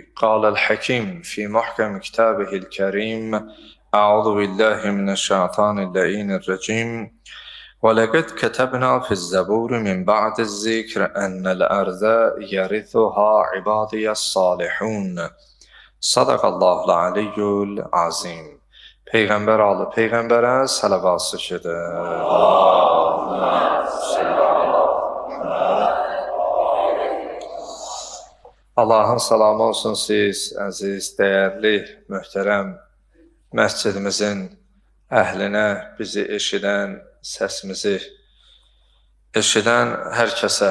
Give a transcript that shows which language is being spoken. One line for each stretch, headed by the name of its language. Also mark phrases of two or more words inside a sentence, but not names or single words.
Arabic: قال الحكيم في محكم كتابه الكريم: أعوذ بالله من الشيطان اللعين الرجيم. ولقد كتبنا في الزبور من بعد الذكر أن الأرض يرثها عبادي الصالحون. صدق الله العلي العظيم.
Azerbaijani: Peyğəmbər alı Peyğəmbərə sələvat edir. Allahın salamı olsun siz, əziz, dəyərli, möhtərəm məscidimizin əhlinə, bizi eşidən, səsimizi eşidən hər kəsə.